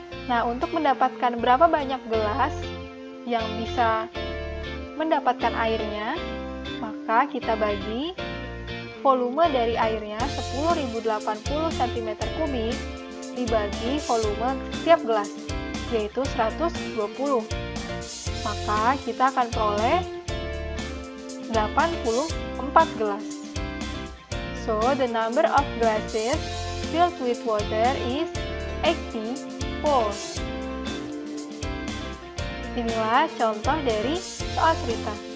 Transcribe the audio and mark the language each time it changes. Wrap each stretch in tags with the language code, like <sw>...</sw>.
<id>Nah, untuk mendapatkan berapa banyak gelas yang bisa mendapatkan airnya, maka kita bagi volume dari airnya 10.080 cm kubik dibagi volume setiap gelas, yaitu 120. Maka kita akan peroleh 84 gelas.</id> <en>So, the number of glasses filled with water is 84.</en> <id>Inilah contoh dari soal cerita.</id>